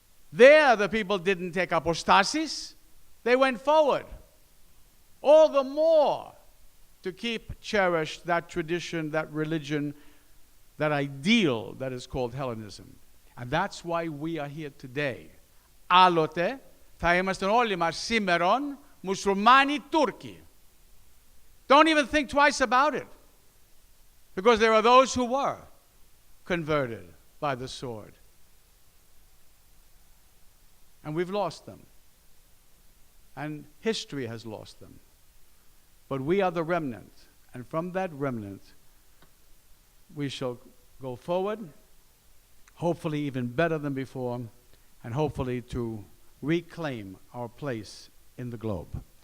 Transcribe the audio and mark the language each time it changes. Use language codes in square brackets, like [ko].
[en] There, the people didn't take apostasis. They went forward. All the more to keep cherished that tradition, that religion, that ideal that is called Hellenism. And that's why we are here today. [el] Άλλοτε θα ήμασταν όλοι μας σήμερον Μουσουλμάνοι Τούρκοι. [en] Don't even think twice about it. Because there are those who were converted by the sword. And we've lost them. And history has lost them. But we are the remnant. And from that remnant, we shall go forward, hopefully even better than before, and hopefully to reclaim our place in the globe.